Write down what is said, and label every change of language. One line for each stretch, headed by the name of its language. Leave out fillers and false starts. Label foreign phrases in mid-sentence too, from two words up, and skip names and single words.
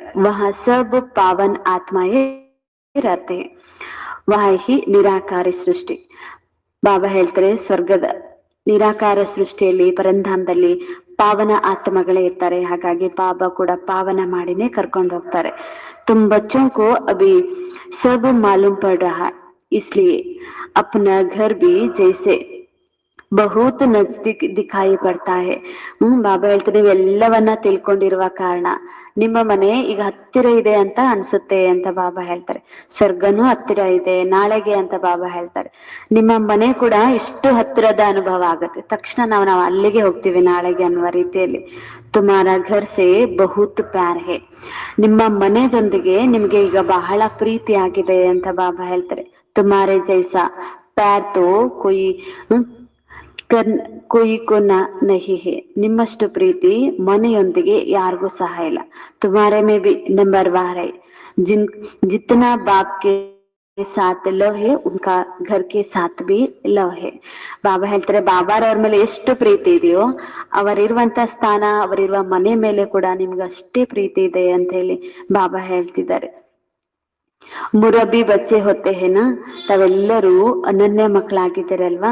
Hindi: वह सब पावन आत्माएं रहते वही निराकारी सृष्टि.
Kannada: ಬಾಬಾ ಹೇಳ್ತಾರೆ, ಸ್ವರ್ಗದ ನಿರಾಕಾರ ಸೃಷ್ಟಿಯಲ್ಲಿ ಪರಂಧಾಮದಲ್ಲಿ ಪಾವನ ಆತ್ಮಗಳೇ ಇರ್ತಾರೆ. ಹಾಗಾಗಿ ಬಾಬಾ ಕೂಡ ಪಾವನ ಮಾಡಿನೇ ಕರ್ಕೊಂಡು ಹೋಗ್ತಾರೆ.
Hindi: तुम बच्चों को अभी सब मालूम पड़ रहा इसलिए अपना घर भी जैसे बहुत नज़दीक दिखाई पड़ता है.
Kannada: ಬಾಬಾ ಹೇಳ್ತಾರೆ, ನೀವೆಲ್ಲವನ್ನ ತಿಳ್ಕೊಂಡಿರುವ ಕಾರಣ ನಿಮ್ಮ ಮನೆ ಈಗ ಹತ್ತಿರ ಇದೆ ಅಂತ ಅನ್ಸುತ್ತೆ ಅಂತ ಬಾಬಾ ಹೇಳ್ತಾರೆ. ಸ್ವರ್ಗನೂ ಹತ್ತಿರ ಇದೆ ನಾಳೆಗೆ ಅಂತ ಬಾಬಾ ಹೇಳ್ತಾರೆ. ನಿಮ್ಮ ಮನೆ ಕೂಡ ಇಷ್ಟು ಹತ್ತಿರದ ಅನುಭವ ಆಗುತ್ತೆ. ತಕ್ಷಣ ನಾವು ಅಲ್ಲಿಗೆ ಹೋಗ್ತೀವಿ ನಾಳೆಗೆ ಅನ್ನುವ ರೀತಿಯಲ್ಲಿ.
Hindi: तुम्हारा घर से बहुत प्यार है.
Kannada: ನಿಮ್ಮ ಮನೆ ಜೊತೆಗೆ ನಿಮ್ಗೆ ಈಗ ಬಹಳ ಪ್ರೀತಿ ಆಗಿದೆ ಅಂತ ಬಾಬಾ ಹೇಳ್ತಾರೆ.
Hindi: तुम्हारे जैसा प्यार तो कोई नहीं है.
Kannada: ನಿಮ್ಮಷ್ಟು ಪ್ರೀತಿ ಮನೆಯೊಂದಿಗೆ ಯಾರಿಗೂ ಸಹ ಇಲ್ಲ.
Hindi: तुम्हारे में भी नंबर वार है. जितना बाप के साथ लव है, उनका घर के साथ भी लव है.
Kannada: ಬಾಬಾ ಹೇಳ್ತಾರೆ, ಬಾಬಾರವ್ರ ಮೇಲೆ ಎಷ್ಟು ಪ್ರೀತಿ ಇದೆಯೋ ಅವರಿರುವಂತ ಸ್ಥಾನ, ಅವರಿರುವ ಮನೆ ಮೇಲೆ ಕೂಡ ನಿಮ್ಗೆ ಅಷ್ಟೇ ಪ್ರೀತಿ ಇದೆ ಅಂತ ಹೇಳಿ ಬಾಬಾ ಹೇಳ್ತಿದ್ದಾರೆ.
Hindi: मुरब्बी बच्चे होते हैं ना,
Kannada: ತಾವೆಲ್ಲರೂ ಅನನ್ಯ ಮಕ್ಕಳಾಗಿದ್ದಾರೆ ಅಲ್ವಾ.